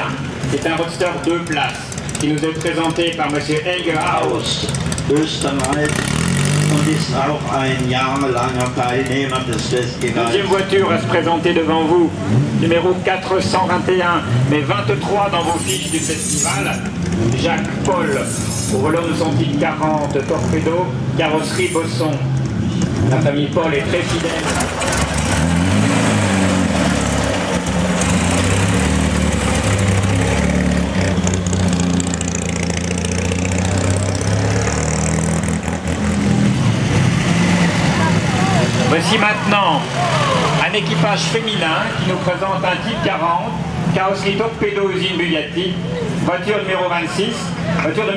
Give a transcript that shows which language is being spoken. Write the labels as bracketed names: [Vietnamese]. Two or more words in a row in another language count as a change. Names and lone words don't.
[French] C'est un roadster 2 places, qui nous est présenté par M. Elgerhaus. [German] Österreich und ist auch ein jahrelanger Teilnehmer des Festivals. [French] Deuxième voiture à se présenter devant vous, numéro 421, mais 23 dans vos fiches du festival. Jacques Paul, au volant de son Type 40 Torpedo, carrosserie Bosson. La famille Paul est très fidèle. Voici maintenant un équipage féminin qui nous présente un Type 40, carrosserie Torpedo usine Bugatti, voiture numéro 26, voiture de M.